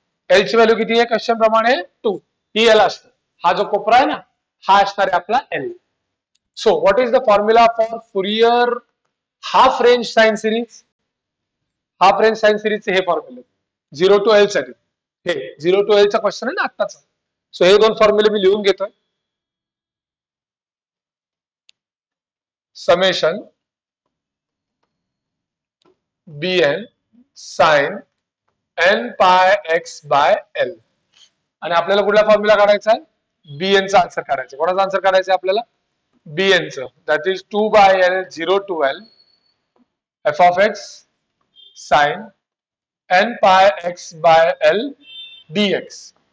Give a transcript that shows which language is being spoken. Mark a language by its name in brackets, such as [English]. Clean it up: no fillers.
[Marathi] L ची value किती आहे, क्वेश्चन प्रमाणे 2. ही एल असते, हा जो कोपरा आहे ना हा असणार आहे आपला L. [English] So what is the formula for Fourier half range sine series. [Marathi] Half range sine सिरीजचे हे फॉर्म्युले 0 टू एल साठी, हे 0 टू एल चा क्वेश्चन आहे ना आत्ताचा. सो हे दोन फॉर्म्युले मी लिहून घेतोय. [English] Summation BN sine N pi X by L. [Marathi] आणि आपल्याला कुठला फॉर्म्युला काढायचा आहे, बीएन चा आन्सर काढायचा. कोणाचा आन्सर काढायचा आहे आपल्याला, बीएन चं. [English] That is 2 by L 0 to L F of X sine N pi X by L DX.